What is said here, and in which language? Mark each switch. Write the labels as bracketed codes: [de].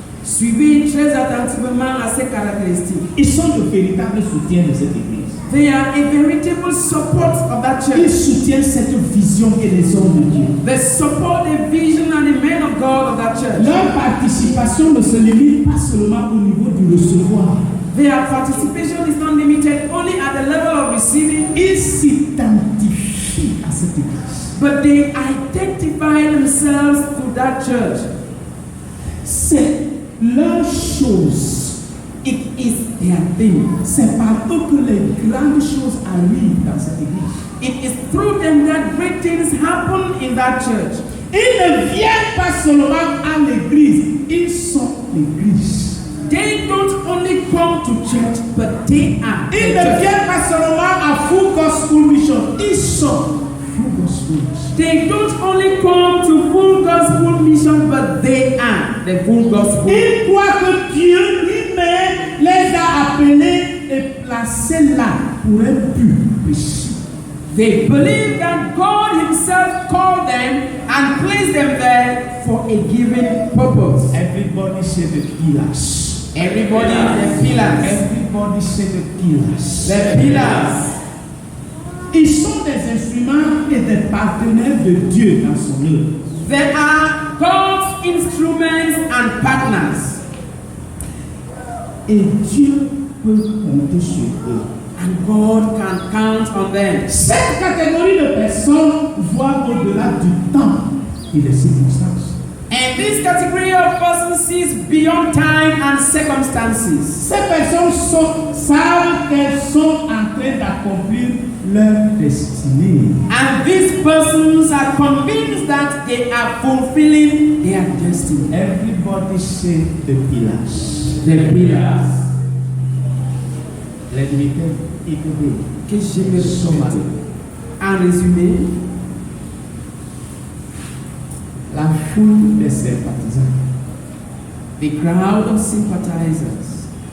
[fr] Suivez très attentivement à ces caractéristiques. Ils sont le véritable soutien de cette église. [en] They are a veritable support of that [fr] Ils [en] church. [fr] soutiennent cette vision et les hommes de Dieu. [en] They support the vision and the men of God of that church. [fr] Leur participation ne se limite pas seulement au niveau du recevoir. [en] Their participation is not limited only at the level of receiving, [fr] Ils s'identifient à cette église. [en] but they identify themselves to that church. [fr] C'est leur chose. [en] It is their thing. [fr] C'est par eux que les grandes choses arrivent dans cette église. [en] It is through them that great things happen in that church. [fr] Ils ne viennent pas seulement à l'église, ils sont l'église. [en] They don't only come to church, but they are the [fr] Ils ne [en] church. [fr] viennent pas seulement à Full Gospel Mission, ils sont Full Gospel Mission. [en] They don't only come to full gospel mission, but they are the full gospel. [fr] Ils croient que Dieu lui-même les a appelés et placés là pour un but précis. [en] They believe that God Himself called them and placed them there for a given purpose. Everybody say the pillars. Everybody, the pillars. Everybody say the pillars. The pillars. [fr] Ils sont des instruments et des partenaires de Dieu dans son œuvre. [en] They are God's instruments and partners. [fr] Et Dieu peut compter sur eux. [en] And God can count on them. [fr] Cette catégorie de personnes voit au-delà du temps et des circonstances. [en] And this category of persons sees beyond time and circumstances. [fr] Ces personnes savent qu'elles sont en train d'accomplir leur destinée. [en] And these persons are convinced that they are fulfilling their destiny. Everybody say the pillars. The pillars. Let me tell it again. [fr] Que je me répète. En résumé, La foule des sympathisants. [en] the crowd of sympathizers.